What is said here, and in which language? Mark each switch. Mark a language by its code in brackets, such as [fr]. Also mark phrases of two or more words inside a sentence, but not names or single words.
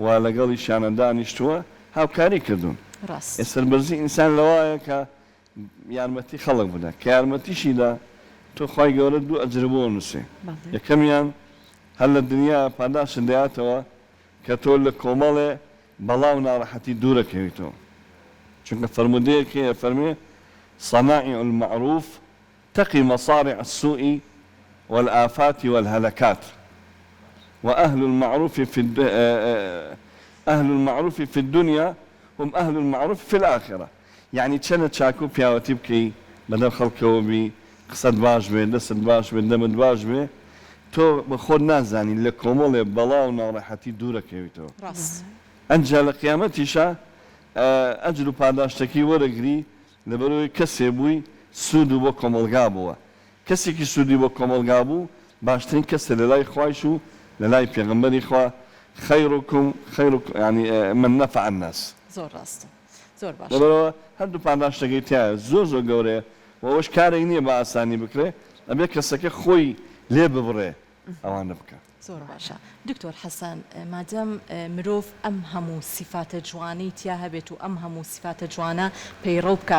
[ckb] لەگەڵی شانەدانیشتووە هاوکاری کردوون سەربەرزی ئینسان لەوایە کە یارمەتی خەڵک بدە کە یارمەتیشیدا تۆ خوای گەورە دوو ئەجر بۆ نووسێ یەکەمیان هەر لە دنیا پاداشت دەیاتەوە کە تۆ لە کۆمەڵێ بەڵاو ناڕەحەتی دوورەکەویتەوە چونکە فەرمودەیەک هەیە فەرمێ [ar] صنائع المعروف تقي مصارع السوء والآفات والهلكات وأهل المعروف في الدنيا هم أهل المعروف في الآخرة [ckb] يعني چەنە چاکو پیاوەتی بکەی بەدەم خەڵکەوە بی قسەت باش بێ دەست باش بێ دەمت باش بێ تۆ بە خۆت نازانی لە کۆمەڵێ بەڵاو ناڕەحەتی دوورەکەویتەوە ئەنجا لە قیامەتیشە ئەجر و پاداشتەکەی وەرەگری لەبەرەوەی کەسێ بووی سوود و بۆ کۆمەڵگا بووە کەسێکی سوودی بۆ کۆمەڵگا بوو باشترین کەسە لە لای خوایش و لە لای پێغەمبەری خوا [ar] خەیرکم يعني من نفع الناس [ckb] زۆر ڕاستە زۆر باش لەبەرەوە هەردوو پاداشتەکەی تایە زۆر گەورەیە و ئەوەش کارێک نییە بە ئاسانی بکرێ ئەبێ کەسەکە خۆی لێ ببڕێ ئەوانە بکە زۆر باشە دکتۆر حەسەن مادەم مرۆڤ ئەم هەموو سیفاتە جوانی تیا هەبێت و ئەم هەموو سیفاتە جوانە پەیڕەو بکات